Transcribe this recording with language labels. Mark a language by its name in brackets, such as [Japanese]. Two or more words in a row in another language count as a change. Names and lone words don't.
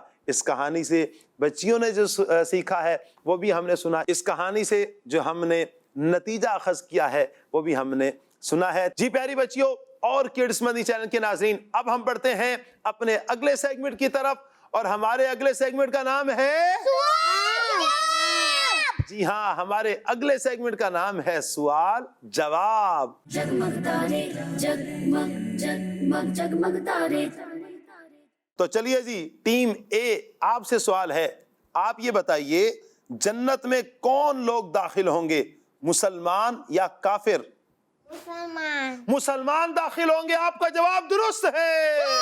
[Urdu] اس کہانی سے بچیوں نے جو سیکھا ہے وہ بھی ہم نے سنا، اس کہانی سے جو ہم نے نتیجہ اخذ کیا ہے وہ بھی ہم نے سنا ہے۔ جی پیاری بچیوں اور کڈس مدنی چینل کے ناظرین اب ہم بڑھتے ہیں اپنے اگلے سیگمنٹ کی طرف۔ اور ہمارے اگلے سیگمنٹ کا نام ہے جی ہاں، ہمارے اگلے سیگمنٹ کا نام ہے سوال جواب۔ जगमग तारे जगमग जगमग जगमग तारे تو چلیے جی، ٹیم اے آپ سے سوال ہے، آپ یہ بتائیے جنت میں کون لوگ داخل ہوں گے، مسلمان یا کافر؟ مسلمان۔ مسلمان داخل ہوں گے، آپ کا جواب درست ہے۔